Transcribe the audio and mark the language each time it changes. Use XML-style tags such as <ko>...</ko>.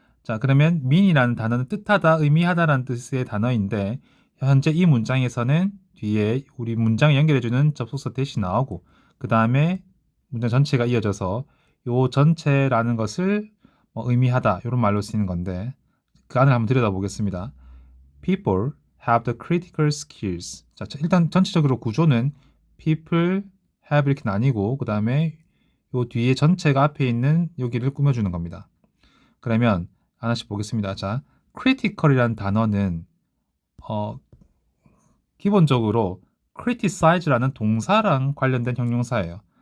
<ko>자, 그러면 mean이라는 단어는 뜻하다, 의미하다라는 뜻의 단어인데 현재 이 문장에서는 뒤에 우리 문장을 연결해주는 접속사 대시 나오고 그 다음에 문장 전체가 이어져서 요 전체라는 것을 의미하다 이런 말로 쓰이는 건데 그 안을 한번 들여다보겠습니다.</ko> <en>People have the critical skills.</en> <ko>자, 일단 전체적으로 구조는</ko> <en>people have</en> <ko>이렇게 나뉘고 그 다음에 요 뒤에 전체가 앞에 있는 여기를 꾸며주는 겁니다. 그러면 하나씩 보겠습니다. 자, critical이라는 단어는 기본적으로 criticize라는 동사랑 관련된 형용사예요.</ko>